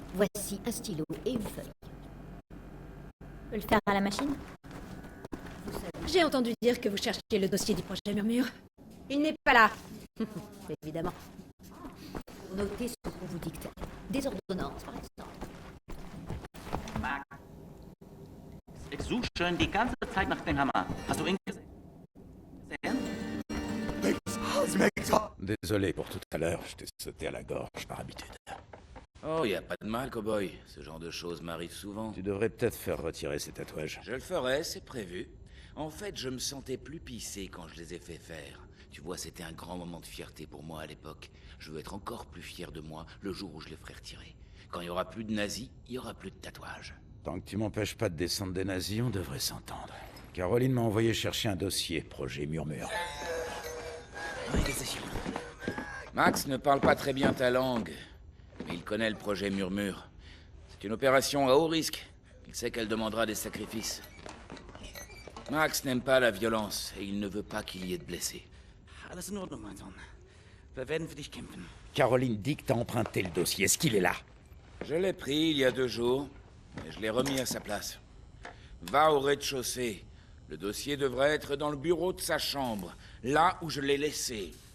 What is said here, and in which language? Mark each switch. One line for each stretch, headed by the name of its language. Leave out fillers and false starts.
French: Voici un stylo et une feuille. On peut le faire à la machine? J'ai entendu dire que vous cherchiez le dossier du projet Murmure. Il n'est pas là. Évidemment. Notez ce qu'on vous dicte. Des ordonnances, par exemple.
German: Max, ich suche schon die ganze Zeit nach dem Hammer. Hast du ihn gesehen?
French: Désolé pour tout à l'heure, je t'ai sauté à la gorge par habitude. Oh, y a pas de mal, cowboy. Ce genre de choses m'arrive souvent. Tu devrais peut-être faire retirer ces tatouages. Je le ferai, c'est prévu. En fait, je me sentais plus pissé quand je les ai fait faire. Tu vois, c'était un grand moment de fierté pour moi à l'époque. Je veux être encore plus fier de moi le jour où je les ferai retirer. Quand il y aura plus de nazis, il y aura plus de tatouages. Tant que tu m'empêches pas de descendre des nazis, on devrait s'entendre. Caroline m'a envoyé chercher un dossier, Projet Murmure. Max ne parle pas très bien ta langue, mais il connaît le Projet Murmure. C'est une opération à haut risque. Il sait qu'elle demandera des sacrifices. Max n'aime pas la violence et il ne veut pas qu'il y ait de blessés.
German: Alles in Ordnung, mein Sohn. Wir werden für dich kämpfen.
French: Caroline dit que t'as emprunté le dossier. Est-ce qu'il est là? Je l'ai pris il y a 2 jours, et je l'ai remis à sa place. Va au rez-de-chaussée. Le dossier devrait être dans le bureau de sa chambre, là où je l'ai laissé.